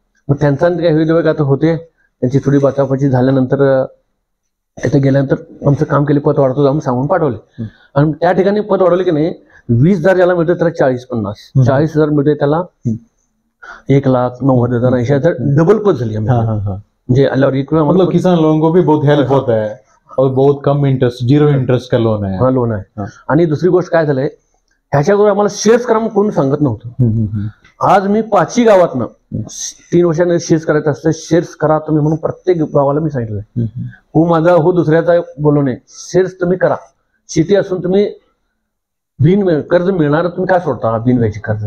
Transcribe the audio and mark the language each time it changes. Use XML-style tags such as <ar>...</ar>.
<mr>मग त्यांचा काही वेगवेगळे आता होते, त्यांची थोडी बाचाबाची झाल्यानंतर तिथे गेल्यानंतर आमचं काम केले, पद वाढतो आम्ही सांगून पाठवले. आणि त्या ठिकाणी पद वाढवले की नाही, 20,000 ज्याला मिळतं त्याला 40-50, 40,000 मिळते त्याला 1,90,000, 80,000 डबल पद झाली आम्ही. म्हणजे आल्यावर इकडे</mr> <hi>मतलब किसान लोगों को भी बहुत हेल्प होता है और बहुत कम इंटरेस्ट, 0 इंटरेस्ट का लोन है.</hi> <mr>हा लोन आहे. आणि दुसरी गोष्ट काय झालंय, ह्याच्यावर आम्हाला शेअर्स करा म्हणून कोण सांगत नव्हतं. आज मी 5ही गावातनं 3 वर्षांनी शेअर्स करायचं असतं, शेअर्स करा तुम्ही म्हणून प्रत्येक गावाला मी सांगितलं. हो माझा हो दुसऱ्याचा बोलू नये, शेअर्स तुम्ही करा. शेती असून तुम्ही बिन कर्ज मिळणार तुम्ही काय सोडता, बिनव्याजी कर्ज.</mr>